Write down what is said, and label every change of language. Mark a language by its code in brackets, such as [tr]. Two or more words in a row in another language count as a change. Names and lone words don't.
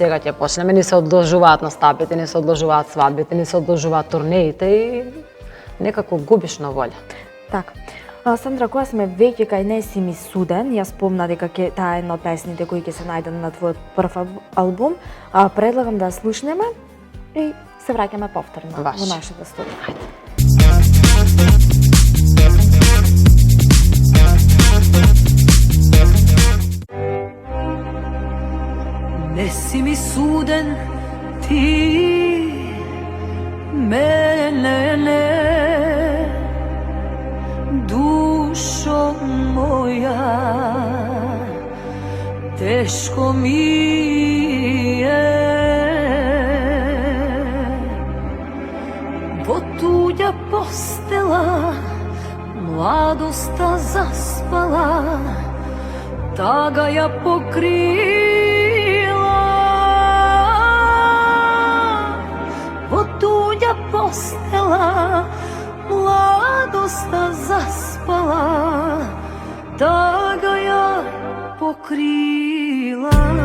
[mk] сега ќе почнеме, ни се одложуваат настапите, ни се одложуваат свадбите, ни се одложуваат турнеите и некако губиш на волја. Така. Сандра, кога сме веќе кај Не си ми суден, ја спомна дека таа е една од песните кои ќе се најдат на твојот прв албум, предлагам да ја слушнеме и се враќаме повторно во Ваше. нашата студија. Ne si mi suden ti, mene ne, dušo moja, teško mi je, bo tuđa po постела, младоста заспала, тага ја покрила. Во туѓа постела, младоста заспала, тага ја покрила.